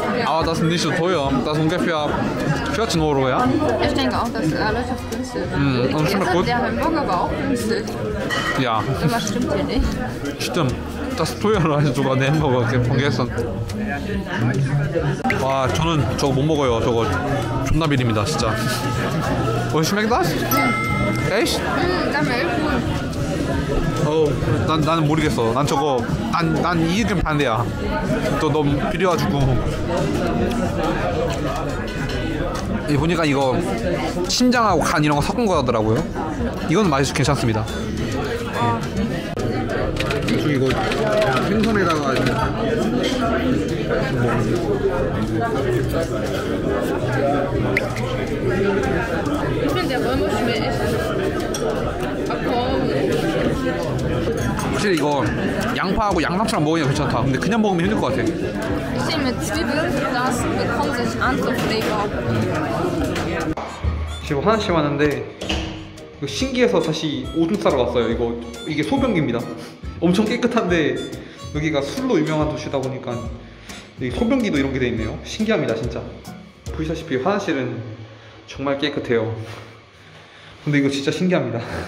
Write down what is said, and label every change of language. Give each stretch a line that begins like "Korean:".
German: Aber das ist nicht so teuer. Das ist ungefähr 14 Euro, ja? Ich denke auch, dass relativ günstig ist. Und schmeckt Gestern, gut. der Hamburger war auch günstig. Ja, Irgendwas stimmt hier nicht. stimmt. Das ist teurer als sogar der Hamburger von gestern.
Korean: 와, 저는 저거 못 먹어요. 저거 존나 비립니다, 진짜.
German: schmeckt das? Echt? Das schmeckt gut.
Korean: 나는 모르겠어. 난 저거 난 이게 좀 반대야. 또 너무 비려가지고. 이 보니까 이거 신장하고 간 이런 거 섞은 거더라고요. 이거는 맛이 괜찮습니다. 저 이거 생선에다가
German: Ich finde, der Römer schmeckt echt.
Korean: 확실히 이거 양파하고 양상추랑 먹으니까 괜찮다. 근데 그냥 먹으면 힘들 것 같아.
German: Ich sehe mit Zwiebeln, das bekommt sich andere Flavor.
Korean: 지금 화장실 왔는데 이거 신기해서 다시 오줌 싸러 왔어요. 이게 소변기입니다. 엄청 깨끗한데 여기가 술로 유명한 도시다 보니까 여기 소변기도 이런 게 돼 있네요. 신기합니다, 진짜. 보시다시피 화장실은 정말 깨끗해요. 근데 이거 진짜 신기합니다.